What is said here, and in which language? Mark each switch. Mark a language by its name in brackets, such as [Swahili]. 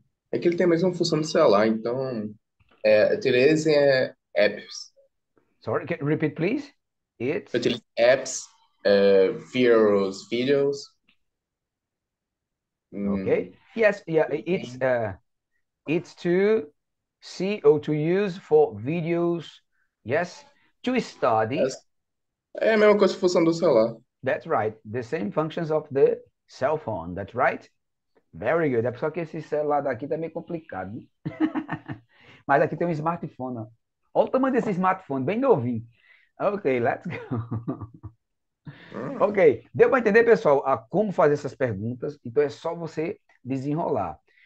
[Portuguese] É que ele tem a mesma função do celular, então utilize apps. [English] Sorry, can you repeat, please? It's [Portuguese] Utilize apps, videos. [English] okay. Yes, yeah, it's to see or to use for videos. Yes, to study. [Portuguese] É a mesma coisa que a função do celular. [English] That's right. The same functions of the cell phone. That's right. [Portuguese] Very good. É só que esse celular daqui tá meio complicado, né? Mas aqui tem um smartphone, ó. Olha o tamanho desse smartphone, bem novinho. [English] Ok, let's go. [Portuguese] Ok, deu para entender, pessoal, a como fazer essas perguntas? Então é só você desenrolar.